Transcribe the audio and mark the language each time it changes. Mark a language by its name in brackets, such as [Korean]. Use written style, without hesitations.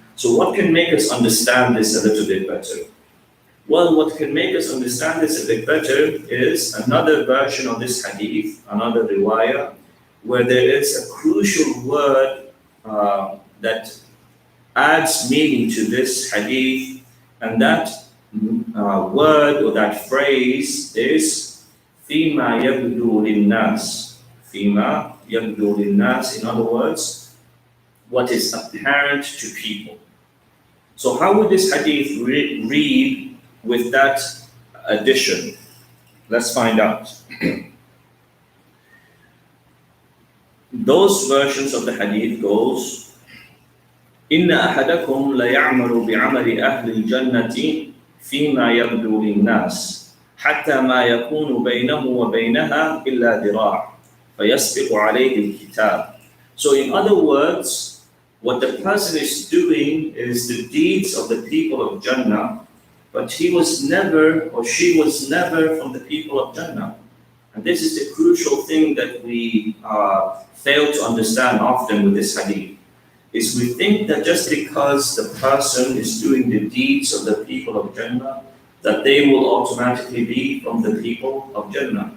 [English] So what can make us understand this a little bit better? Well, what can make us understand this a bit better is another version of this hadith, another riwayah, where there is a crucial word that adds meaning to this hadith, and that word or that phrase is [Arabic] فِيمَا يَبْدُو لِلنَّاسِ. فِيمَا يَبْدُو لِلنَّاسِ. [English] In other words, what is apparent to people. So how would this hadith read with that addition? Let's find out. Those versions of the hadith goes, [Arabic] إِنَّ أَحَدَكُمْ لَيَعْمَلُ بِعَمَلِ أَهْلِ الْجَنَّةِ فِيمَا يَبْدُو لِلنَّاسِ حَتَّى مَا يَكُونُ بَيْنَهُ وَبَيْنَهَا إِلَّا ذِرَاعٌ فَيَسْبِقُ عَلَيْهِ الْكِتَابُ. [English] So in other words, what the person is doing is the deeds of the people of Jannah, but he was never, or she was never, from the people of Jannah. And this is the crucial thing that we fail to understand often with this hadith, is we think that just because the person is doing the deeds of the people of Jannah, that they will automatically be from the people of Jannah.